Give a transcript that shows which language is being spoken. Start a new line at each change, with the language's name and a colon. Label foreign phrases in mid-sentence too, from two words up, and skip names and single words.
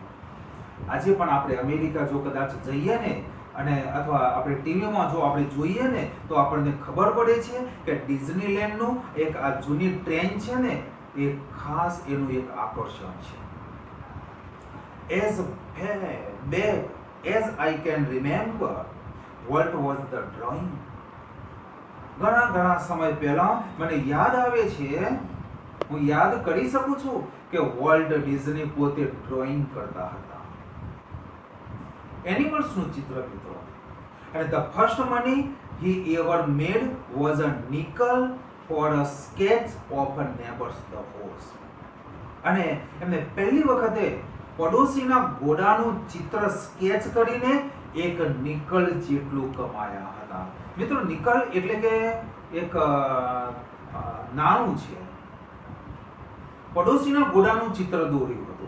Gujarati: આજે પણ આપણે અમેરિકા જો કદાચ જઈએ ને અને અથવા આપણે ટીવીમાં જો આપણે જોઈએ ને તો આપણને ખબર પડે છે કે ડિઝનીલેન્ડનું એક આ જૂની ટ્રેન છે ને એ ખાસ એનું એક આકર્ષણ છે.
English: As back as I can remember, Walt was the drawing.
Gujarati: ઘણા સમય પહેલા મને યાદ આવે છે, હું યાદ કરી શકું છું કે વોલ્ટ ડિઝની પોતે ડ્રોઈંગ કરતા હતા એનિમલ્સનું ચિત્ર મિત્રો.
English: અને the first money he ever made was a nickel for a sketch of a neighbor's the horse.
Gujarati: અને એમને પહેલી વખતે પડોશીના ઘોડાનું ચિત્ર સ્કેચ કરીને એક નિકલ જેટલું કમાયા હતા. મિત્રો નિકલ એટલે કે એક નાણું છે. પડોશીના ઘોડાનું ચિત્ર દોર્યું હતું.